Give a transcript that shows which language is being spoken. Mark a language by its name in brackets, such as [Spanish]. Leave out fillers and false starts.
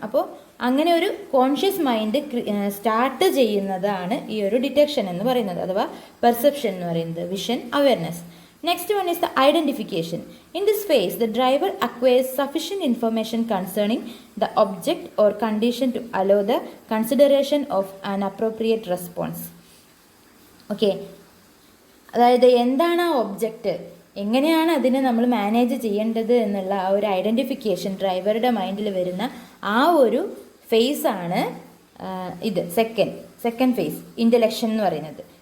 [Malayalam] അപ്പോൾ അങ്ങനെ ഒരു കോൺഷ്യസ് മൈൻഡ് സ്റ്റാർട്ട് ചെയ്യുന്നതാണ് ഈ ഒരു ഡിറ്റക്ഷൻ എന്ന് പറയുന്നത്, അഥവാ പെർസെപ്ഷൻ എന്ന് പറയുന്നത്, vision awareness. [English] Next one is the identification. In this phase, the driver acquires sufficient information concerning the object or condition to allow the consideration of an appropriate response. [Malayalam] Okay, അതായത് എന്താണ് ആ object, എങ്ങനെയാണ് അതിനെ നമ്മൾ manage ചെയ്യേണ്ടത് എന്നുള്ള ആ ഒരു ഐഡൻറ്റിഫിക്കേഷൻ ഡ്രൈവറുടെ മൈൻഡിൽ വരുന്ന ആ ഒരു ഫേസാണ് ഇത് സെക്കൻഡ് ഫേസ്, ഇൻ്റലക്ഷൻ എന്ന് പറയുന്നത്.